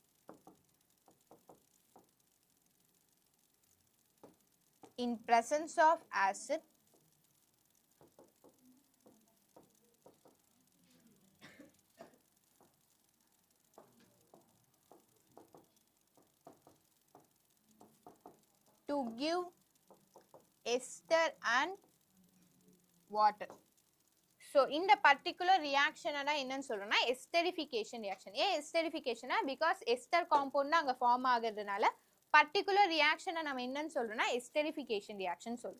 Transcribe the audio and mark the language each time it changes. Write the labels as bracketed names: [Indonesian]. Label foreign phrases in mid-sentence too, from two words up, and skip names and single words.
[English] in presence of acid to give ester and water. So in the particular reaction ana [Tamil] என்னன்னு சொல்றோம்னா [English] esterification reaction. ஏன் esterification? Because ester compound அங்க form ஆகிறதுனால particular reaction [Tamil] நம்ம என்னன்னு சொல்றோம்னா [English] esterification reaction சொல்றோம்.